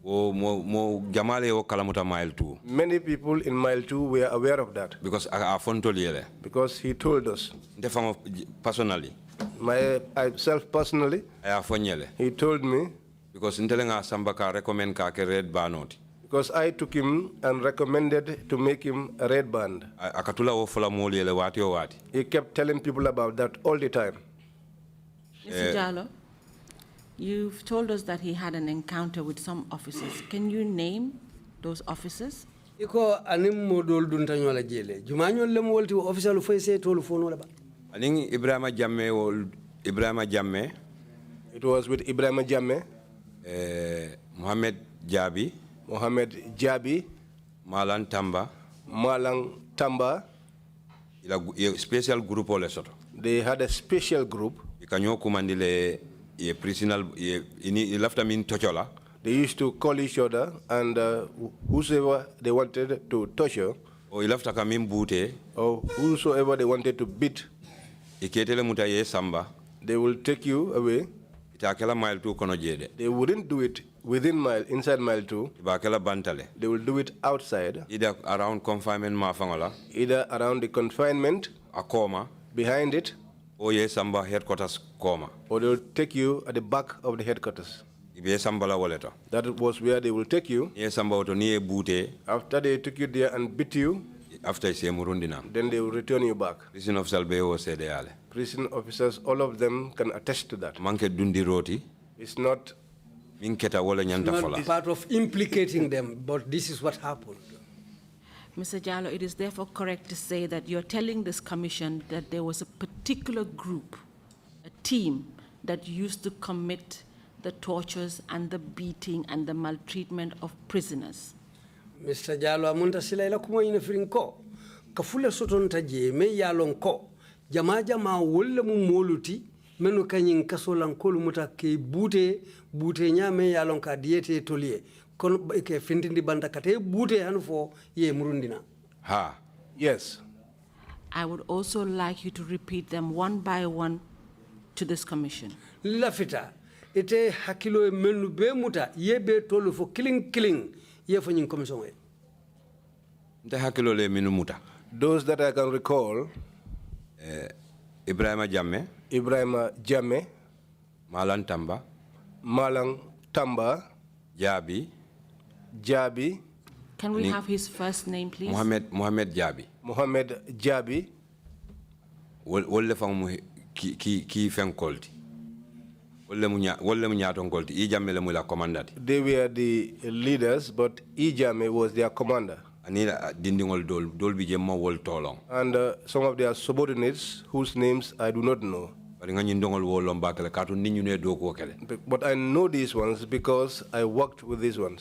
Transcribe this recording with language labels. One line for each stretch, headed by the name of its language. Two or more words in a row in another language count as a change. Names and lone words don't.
English: Many people in mile 2 were aware of that. Because he told us. Personally. Myself personally. He told me.
Mandingo: Because Intelenga Sambaka recommend ka red banot.
English: Because I took him and recommended to make him a red band.
Mandingo: Akatula wo fola moli ele wati o wati.
English: He kept telling people about that all the time. Mr. Jallow, you've told us that he had an encounter with some officers. Can you name those officers?
Mandingo: Iko anim modol dunta nyola jele. Jumanyo le mo wolti officer lu fayse tolu fono la ba. Aning Ibrahima Jammeh.
English: It was with Ibrahim Jammeh, Mohamed Jabi, Malang Tamba, ila special group ole soto. They had a special group.
Mandingo: Ikanyo kumandile ye prisoner ye ini lafta min tochola.
English: They used to call each other, and whosoever they wanted to torture,
Mandingo: or ilafta kamim bute,
English: or whosoever they wanted to beat,
Mandingo: iketele mutaye samba.
English: They will take you away.
Mandingo: Itakela mile 2 kono jede.
English: They wouldn't do it inside mile 2.
Mandingo: Ibakela bantale.
English: They will do it outside. Either around confinement mafangola. Either around the confinement.
Mandingo: A coma.
English: Behind it.
Mandingo: Or ye samba headquarters coma.
English: Or they will take you at the back of the headquarters. That was where they will take you. After they took you there and beat you, then they will return you back. Prison officers, Prison officers, all of them can attest to that. It's not part of implicating them, but this is what happened. Mr. Jallow, it is therefore correct to say that you're telling this commission that there was a particular group, a team, that used to commit the tortures and the beating and the maltreatment of prisoners. Mr.
Mandingo: Jallow, amunta sila ila kuma ina firinko. Kafule soton taje me yalon ko. Jama wolle mu moluti menu kanyin kasolan kolu muta ke bute nya me yalon ka diete tolie. Kon ke findindi banda kate bute hanfo ye murundina. Ha.
English: Yes. I would also like you to repeat them one by one to this commission.
Mandingo: Lafita. Ite hakilo menu be muta ye be tolu fo killing ye fo nyin commission we. Nte hakilo le menu muta.
English: Those that I can recall, Ibrahima Jammeh, Malang Tamba, Jabi. Can we have his first name, please?
Mandingo: Mohamed Jabi. Wolle fang ki fen kolti.
English: They were the leaders, but Jammeh was their commander. And some of their subordinates, whose names I do not know. But I know these ones because I worked with these ones.